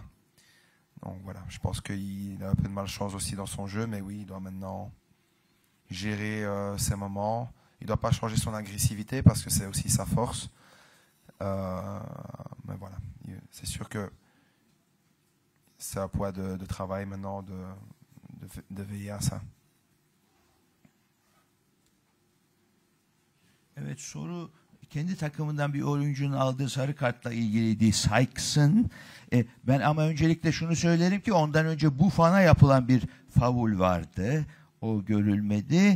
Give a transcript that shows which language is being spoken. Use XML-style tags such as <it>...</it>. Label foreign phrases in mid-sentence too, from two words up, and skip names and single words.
<fr>Donc voilà, je pense qu'il a un peu de malchance aussi dans son jeu, mais oui, il doit maintenant gérer ces moments. Il ne doit pas changer son agressivité parce que c'est aussi sa force. Mais voilà, c'est sûr que c'est un poids de travail maintenant de veiller à ça.</fr> <tr>Evet, soru kendi takımından bir oyuncunun aldığı sarı kartla ilgiliydi. Sykes'ın. Ben ama öncelikle şunu söylerim ki ondan önce Buffan'a yapılan bir faul vardı. O görülmedi.</tr>